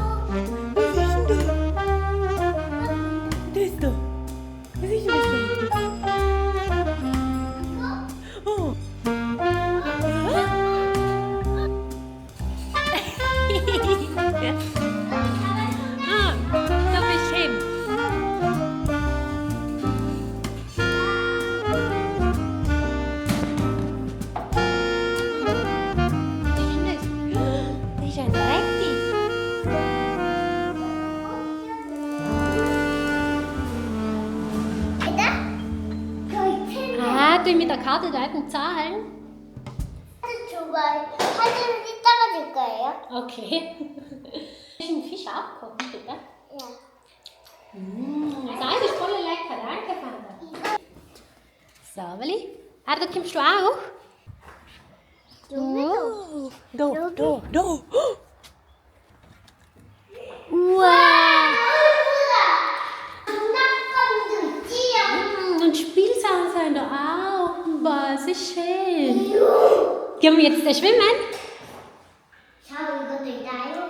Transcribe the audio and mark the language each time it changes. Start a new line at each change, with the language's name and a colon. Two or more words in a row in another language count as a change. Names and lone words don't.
Korean: 됐어. 선생님 됐어. 어.
English: Don't be ashamed.
German: Die zijn lekker.
Korean: 아, 또 이따 카드 달고 잘. 사진을 이따가 줄 거예요?
English: Okay.
German: Ein Fisch abkochen, bitte. Ja. Das Eis ist voll lecker, danke, Vater. So, Willi. Ardo, kommst du auch? Du, Do.
Korean: 우와.
German: Und Spielsachen sind da auch. Boah, es ist schön. Gehen wir jetzt schwimmen?
Korean: 자, 이것도 있나요?